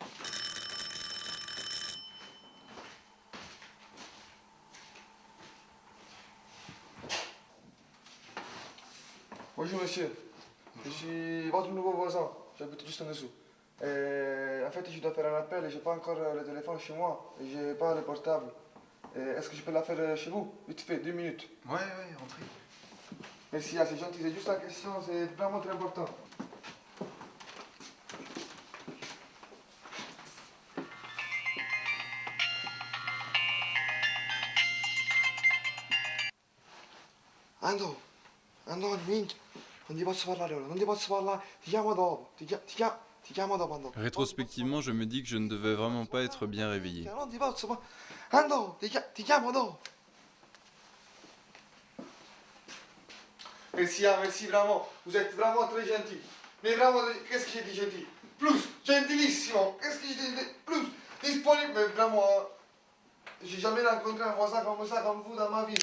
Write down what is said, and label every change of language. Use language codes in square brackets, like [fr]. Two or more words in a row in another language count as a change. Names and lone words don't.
[fr] Bonjour monsieur, je suis votre nouveau voisin, j'habite juste en dessous. En fait, je dois faire un appel et j'ai pas encore le téléphone chez moi et j'ai pas le portable. Est-ce que je peux la faire chez vous? Vite fait, 2 minutes. Ouais, rentrez. Merci, c'est gentil, c'est juste la question, c'est vraiment très important. [it] Ando, un minuto, non ti posso parlare ora, non ti posso parlare, ti chiamo dopo, ti chiamo dopo Ando. [fr] Rétrospectivement, je me dis que je ne devais vraiment pas être bien réveillé. [it] Non ti posso parlare, Ando, ti chiamo dopo. [fr] Merci, merci vraiment, vous êtes vraiment très gentil. Mais vraiment, qu'est-ce que j'ai dit gentil? Plus, gentilissimo, qu'est-ce que j'ai dit? Plus, disponible, mais vraiment, j'ai jamais rencontré un voisin comme ça, comme vous dans ma vie.